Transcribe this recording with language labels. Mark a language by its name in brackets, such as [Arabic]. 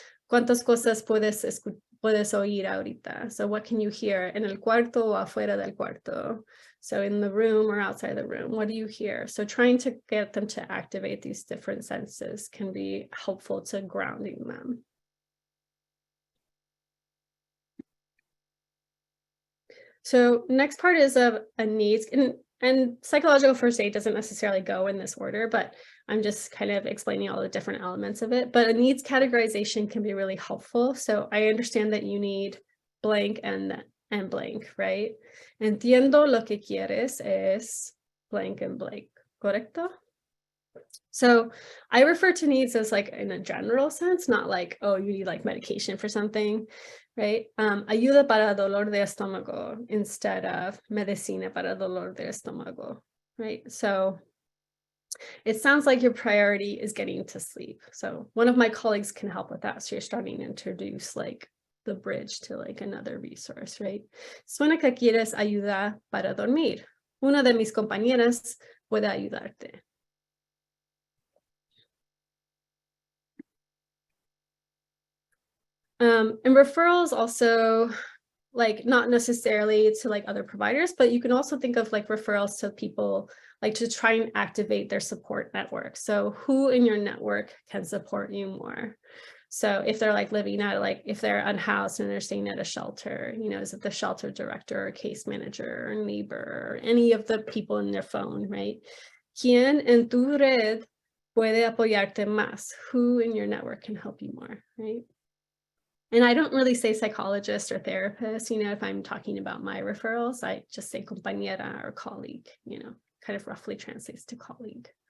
[Spanish] ¿Cuántas cosas puedes oír ahorita? [English] So what can you hear [Spanish] en el cuarto o afuera del cuarto? [English] So in the room or outside the room, what do you hear? So trying to get them to activate these different senses can be helpful to grounding them. So next part is a needs, and psychological first aid doesn't necessarily go in this order, but I'm just kind of explaining all the different elements of it. But a needs categorization can be really helpful. So I understand that you need blank and blank, right? [Spanish] Entiendo lo que quieres es [English] blank and blank, [Spanish] correcto? [English] So I refer to needs as like in a general sense, not like, oh, you need like medication for something, right? [Spanish] Ayuda para dolor de estómago [English] instead of [Spanish] medicina para dolor de estómago, right? [English] So it sounds like your priority is getting to sleep. So one of my colleagues can help with that. So you're starting to introduce like the bridge to like another resource, right? [Spanish] Suena que quieres ayuda para dormir. una de mis compañeras puede ayudarte. [English] And referrals also, like, not necessarily to like other providers, but you can also think of like referrals to people, like to try and activate their support network. So who in your network can support you more? So if they're like living at, like, if they're unhoused and they're staying at a shelter, you know, is it the shelter director or case manager or neighbor or any of the people in their phone, right? [Spanish] ¿Quién en tu red puede apoyarte más? [English] Who in your network can help you more, right? And I don't really say psychologist or therapist, you know, if I'm talking about my referrals, I just say compañera or colleague, you know, kind of roughly translates to colleague.